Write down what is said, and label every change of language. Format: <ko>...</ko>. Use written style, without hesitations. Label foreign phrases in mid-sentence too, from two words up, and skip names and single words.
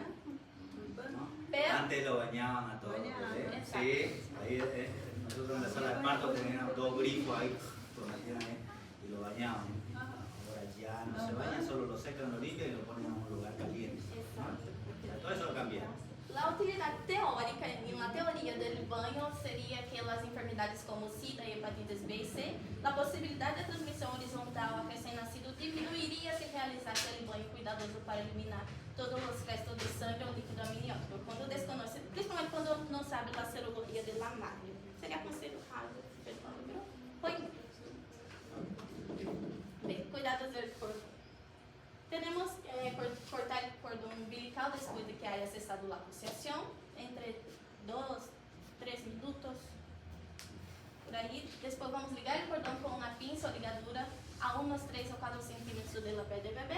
<es>¿No? Pero, Antes lo bañaban a todos. ¿Eh? Exacto. Sí, ahí nosotros en la sala de parto teníamos 2 grifos ahí, y lo bañaban. Ahora ya no se bañan, solo los secan, lo limpian y lo ponen en un lugar caliente. ¿No? Todo eso lo cambiamos.</es> <pt>A utilidade teórica, em uma teoria do banho, seria que as enfermidades como SIDA e hepatites B e C, a possibilidade de transmissão horizontal a recém-nascido diminuiria se realizasse aquele banho cuidadoso para eliminar todos os restos de sangue ou líquido amniótico. Quando desconhece, principalmente quando não sabe da serologia</pt> <es>de la madre.</es> <pt>Seria aconselhável, põe. Bem, cuidados del corpo.</pt> <es>Tenemos que cortar el cordón umbilical después de que haya cesado la pulsación, entre 2-3 minutos, por ahí. Después vamos a ligar el cordón con una pinza o ligadura a unos 3 o 4 centímetros de la piel del bebé.</es>